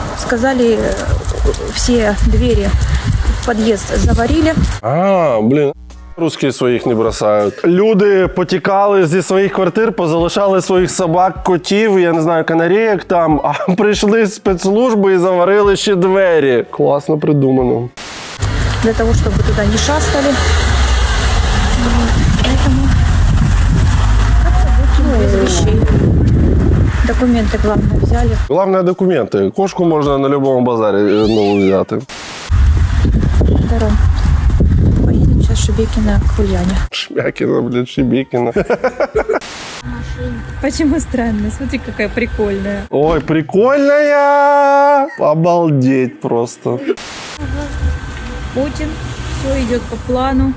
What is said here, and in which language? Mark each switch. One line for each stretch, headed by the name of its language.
Russian: Сказали, все двери в подъезд заварили. Блин.
Ukrainian: Русські своїх не бросають. Люди потікали зі своїх квартир, позалишали своїх собак, котів, я не знаю, канарейок там, а прийшли спецслужби і заварили ще двері. Класно придумано.
Russian: Для того, чтобы туда не шастали. Поэтому как-то выкинули из вещей. Документы, главное, взяли.
Ukrainian: Головне документи. Кошку можна на будь-якому базарі взяти.
Russian: Здорово. Поедем сейчас в Шебекино к Ульяне.
Ukrainian: Шмякіна, блядь, Шебекіна.
Russian: Почему странно? Смотри, какая прикольная. Ой, прикольная! Обалдеть просто. Путин. Все идет по плану.